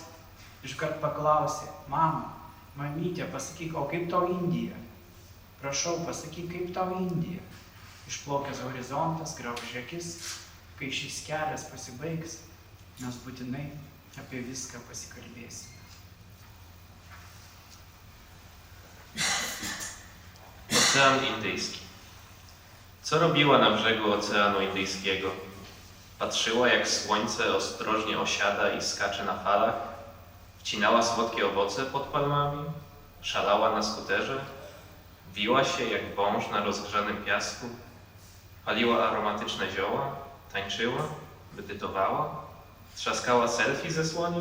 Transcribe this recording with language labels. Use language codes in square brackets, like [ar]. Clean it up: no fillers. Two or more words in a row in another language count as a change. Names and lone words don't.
[lt] Iškart paklausė: "Mama, mamytė, pasakyk, o kaip tau Indija? Prašau, pasakyk, kaip tau Indija?" Išplaukęs horizontas graužė akis, kai šis kelias pasibaigs, mes būtinai apie viską pasikalbėsime. [pl] Ocean Indyjski. Co robiła na brzegu Oceanu Indyjskiego? Patrzyła, jak słońce ostrożnie osiada i skacze na falach, wcinała słodkie owoce pod palmami, szalała na skuterze, wiła się jak wąż na rozgrzanym piasku, paliła aromatyczne zioła, tańczyła, medytowała, trzaskała selfie ze słoniem.